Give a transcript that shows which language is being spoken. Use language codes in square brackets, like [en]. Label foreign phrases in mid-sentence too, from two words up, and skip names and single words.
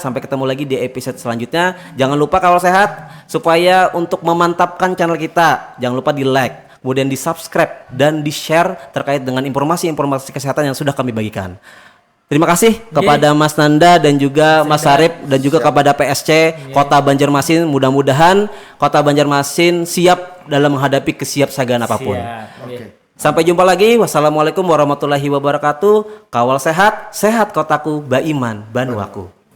[id] Sampai ketemu lagi di episode selanjutnya. Jangan lupa kawal sehat, supaya untuk memantapkan channel kita, jangan lupa di like, kemudian di subscribe dan di share terkait dengan informasi-informasi kesehatan yang sudah kami bagikan. Terima kasih kepada Mas Nanda dan juga Mas Arif dan juga kepada PSC Kota Banjarmasin. Mudah-mudahan Kota Banjarmasin siap dalam menghadapi kesiapsiagaan apapun. Sampai jumpa lagi. [ar] والسلام عليكم ورحمة الله وبركاته. [id] Kawal sehat, sehat kotaku, Baiman Banuaku.